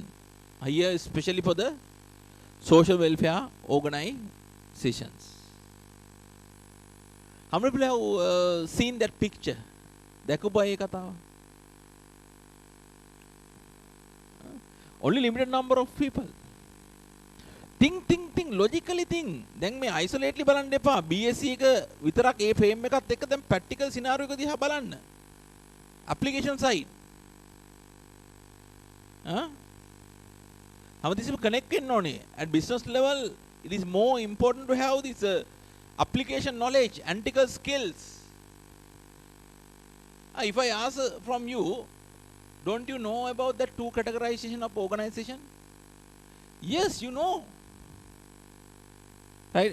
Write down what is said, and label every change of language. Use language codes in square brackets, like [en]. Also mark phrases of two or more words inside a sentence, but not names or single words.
[en] Here, especially for the social welfare organizations. How many people have seen that picture? Only limited number of people. Think, logically think. Then me isolately [si] බලන්න එපා. BSc එක විතරක් ඒ frame එකත් එක්ක දැන් [en] practical scenario [si] එක දිහා බලන්න. [en] Application side. This will connect [si] වෙන්න ඕනේ. [en] At business level, it is more important to have this application knowledge, analytical skills. If I ask from you, don't you know about that two categorization of organization? Yes, you know. Right?